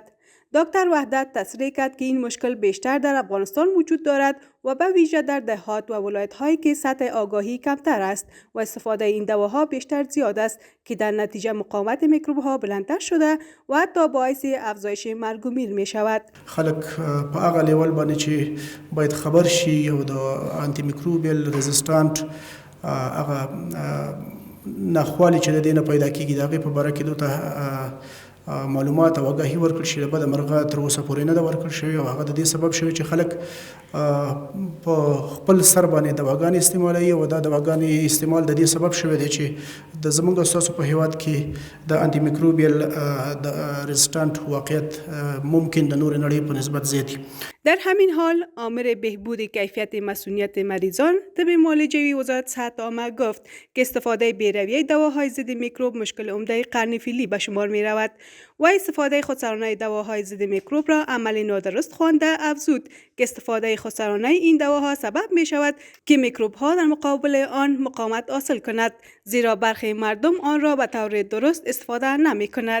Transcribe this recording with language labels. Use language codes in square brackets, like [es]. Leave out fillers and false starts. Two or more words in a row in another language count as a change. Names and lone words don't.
[fa] دکتر وحدت تصریح کرد که این مشکل بیشتر در افغانستان وجود دارد و به ویژه در دهات و ولایت‌هایی که سطح آگاهی کمتر است و استفاده این دواها بیشتر زیاد است که در نتیجه مقاومت میکروب‌ها بلندتر شده و حتی باعث افزایش مرگ و میر می شود. [ps] خلک په هغه لیول باندې چې باید خبر شي او د [en] anti microbial resistant [ps] هغه ناخوالي چې د دې نه پیدا کیږي د هغې په باره کې دوی ته معلومات او آگاهي ورکړل شي. بده مرغه تر اوسه پورې نه ده ورکړل شوې او هغه د دې سبب شوی چې خلک په خپل سر باندې دواګانې استعمالوي او دا دواګانې استعمال د دې سبب شوی دی چې د زموږ ستاسو په هیواد کې د [en] anti microbial [ps] د ريزिस्ټانټ واقعیت ممکن د نور نړۍ په نسبت زیات. [fa] در همین حال آمر بهبود کیفیت مسئولیت مریضان طب معالجوی وزارت صحت عامه گفت که استفاده بی‌رویه دواهای ضد میکروب مشکل عمده قرن فعلی به شمار می رود و استفاده خودسرانه دواهای ضد میکروب را عمل نادرست خوانده افزود که استفاده خودسرانه این دواها سبب می شود که میکروب ها در مقابل آن مقاومت حاصل کند، زیرا برخی مردم آن را به طور درست استفاده نمی کند.